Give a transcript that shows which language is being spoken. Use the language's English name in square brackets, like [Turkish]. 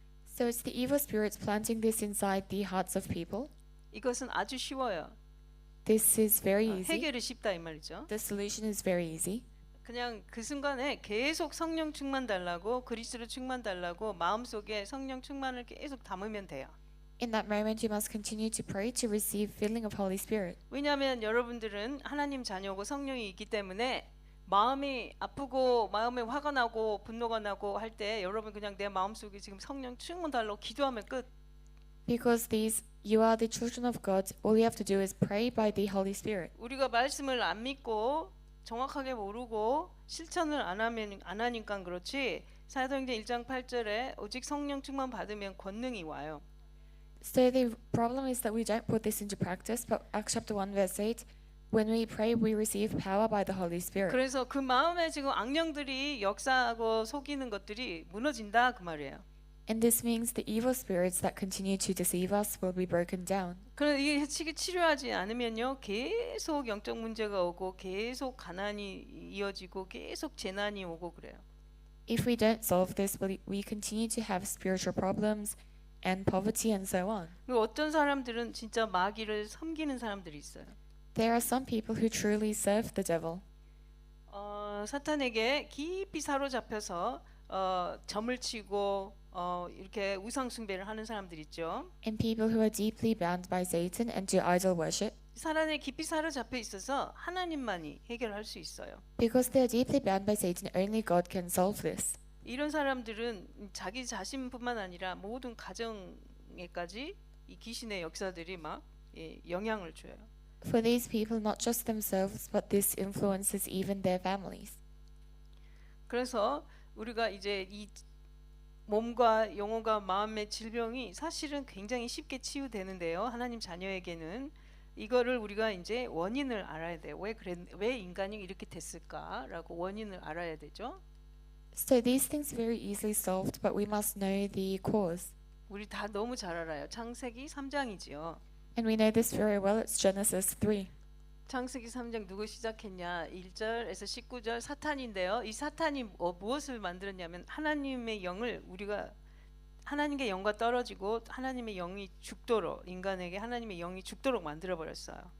[English] So it's the evil spirits planting this inside the hearts of people. [Korean] 이것은 아주 쉬워요. [English] This is very easy. [Korean] 해결이 쉽다 이 말이죠. [English] The solution is very easy. [Korean] 그냥 그 순간에 계속 성령 충만 달라고 그리스도 충만 달라고 마음속에 성령 충만을 계속 담으면 돼요. [English] In that moment, you must continue to pray to receive filling of Holy Spirit. [Korean] 왜냐하면 여러분들은 하나님 자녀고 성령이 있기 때문에 마음이 아프고 마음에 화가 나고 분노가 나고 할 때 여러분 그냥 내 마음속에 지금 성령 충만 달라고 기도하면 끝. [English] Because you are the children of God. All you have to do is pray by the Holy Spirit. [Korean] 우리가 말씀을 안 믿고 정확하게 모르고 실천을 안 하니까 그렇지. 사도행전 1장 8절에 오직 성령 충만 받으면 권능이 와요. [English] So the problem is that we don't put this into practice, but Acts chapter 1 verse 8, when we pray, we receive power by the Holy Spirit. [Korean] 그래서 그 마음에 지금 악령들이 역사하고 속이는 것들이 무너진다 그 말이에요. [English] And this means the evil spirits that continue to deceive us will be broken down. [Korean] 그런데 이게 치료하지 않으면요 계속 영적 문제가 오고 계속 가난이 이어지고 계속 재난이 오고 그래요. [English] If we don't solve this, we continue to have spiritual problems and poverty and so on. [Korean] 그리고 어떤 사람들은 진짜 마귀를 섬기는 사람들이 있어요. [English] There are some people who truly serve the devil. [Korean] 사탄에게 깊이 사로잡혀서 점을 치고 이렇게 우상 숭배를 하는 사람들 있죠. [English] And people who are deeply bound by Satan and do idol worship. [Korean] 사탄에 깊이 사로잡혀 있어서 하나님만이 해결할 수 있어요. [English] Because they are deeply bound by Satan, only God can solve this. [Korean] 이런 사람들은 자기 자신뿐만 아니라 모든 가정에까지 이 귀신의 역사들이 막 영향을 줘요. [English] For these people, not just themselves, but this influences even their families. [Korean] 그래서 우리가 이제 이 몸과 영혼과 마음의 질병이 사실은 굉장히 쉽게 치유되는데요. 하나님 자녀에게는 이거를 우리가 이제 원인을 알아야 돼요. 왜 인간이 이렇게 됐을까라고 원인을 알아야 되죠. [English] So these things very easily solved, but we must know the cause. [Korean] 우리 다 너무 잘 알아요. 창세기 3장이지요. [English] And we know this very well. It's Genesis 3. [Korean] 창세기 3장 누구 시작했냐? 1절에서 19절 사탄인데요. 이 사탄이 무엇을 만들었냐면 하나님의 영을 우리가 하나님의 영과 떨어지고 하나님의 영이 죽도록 인간에게 하나님의 영이 죽도록 만들어 버렸어요.